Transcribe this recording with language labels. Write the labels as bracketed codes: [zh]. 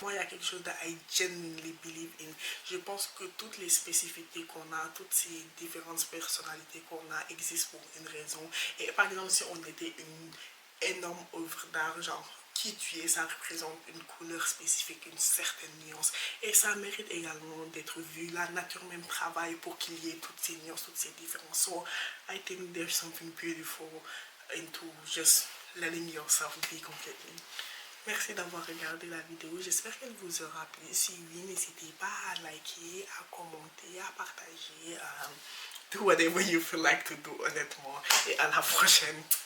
[fr] Moi, il y a quelque chose [en] that I genuinely believe in. [fr] Je pense que toutes les spécificités qu'on a, toutes ces différentes personnalités qu'on a existent pour une raison. Et par exemple, si on était une énorme œuvre d'art, genre qui tu es, ça représente une couleur spécifique, une certaine nuance. Et ça mérite également d'être vu. La nature même travaille pour qu'il y ait toutes ces nuances, toutes ces différences. [en] So, I think there's something beautiful into just letting yourself be completely. [fr] Merci d'avoir regardé la vidéo. J'espère qu'elle vous aura plu. Si oui, n'hésitez pas à liker, à commenter, à partager. [en] Do whatever you feel like to do, [fr] honnêtement. Et à la prochaine.